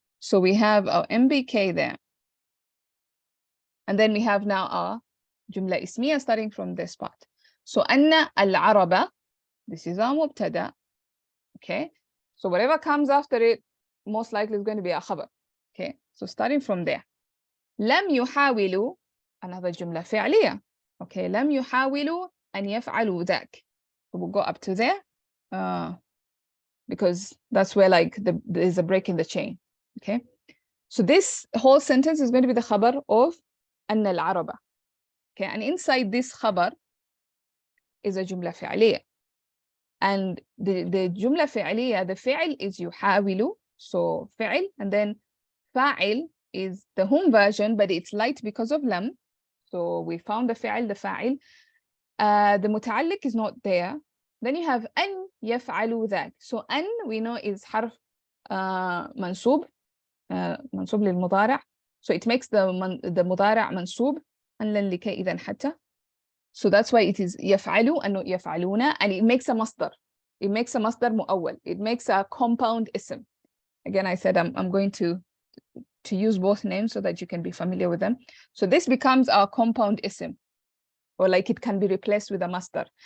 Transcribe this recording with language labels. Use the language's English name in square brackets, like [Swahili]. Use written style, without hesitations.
[English] So we have our MBK there, and then we have now our jumla ismiya starting from this part. So [Arabic] أن العرب, [English] this is our mubtada. Okay, so whatever comes after it most likely is going to be a khabar. Okay, so starting from there. [Arabic] لم يحاولوا, [English] another [Arabic] جملة فعلية. Okay, لم يحاولوا أن يفعلوا ذاك. [English] So we'll go up to there because that's where like there's a break in the chain. Okay, so this whole sentence is going to be the khabar of [Arabic] أن العرب. [English] Okay, and inside this khabar is a جملة فعلية. And the جملة فعلية, the فعل is يحاول, so فعل, and then فاعل is the hum version, but it's light because of lam. So we found the fa'il, the متعلق is not there, then you have [Arabic] أن يفعل ذاك. So أن [English] we know is [Arabic] حرف منصوب منصوب للمضارع. So it makes the مضارع منصوب أن لكي إذا حتى. [English] So that's why it is [Arabic] يفعل أنه يفعلون, [English] and it makes a مصدر. It makes a [Arabic] مصدر مؤول. [English] It makes a compound اسم. Again, I said I'm going to use both names so that you can be familiar with them. So this becomes our compound ism, or like it can be replaced with a masdar.